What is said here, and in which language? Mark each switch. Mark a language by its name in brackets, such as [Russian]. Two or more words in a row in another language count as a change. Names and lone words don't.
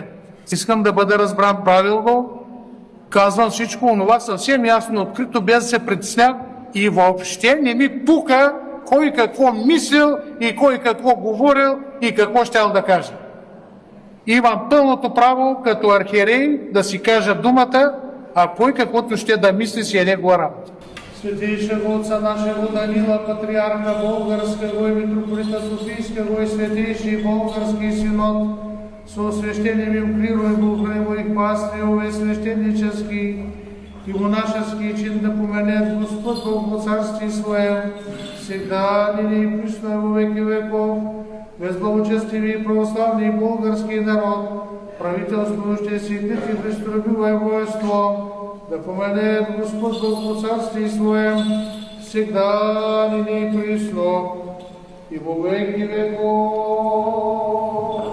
[Bulgarian] Искам да бъда разбран правилно. Казвам всичко онова съвсем ясно, открито, без да се притеснявам и въобще не ми пука кой какво мислил и кой какво говорил и какво щял да каже. Имам пълното право като архиерей да си кажа думата, а кой каквото ще да мисли си е негова работа. [Church Slavic] Святейшего отца нашего Данила, патриарха Българского и митрополита Софийского и святейший Българский синод, со священным им клиру и благословимо их пастырю и священнический и монашеский чин да поменет Господь Бог во царстве Своем, всегда, ныне и присно во веки веков, безблагочестивый и православный българский народ, правительствующее сидит и христолюбивое воинство, да поменет Господь Бог во царстве Своем, всегда, ныне и присно и во веки веков.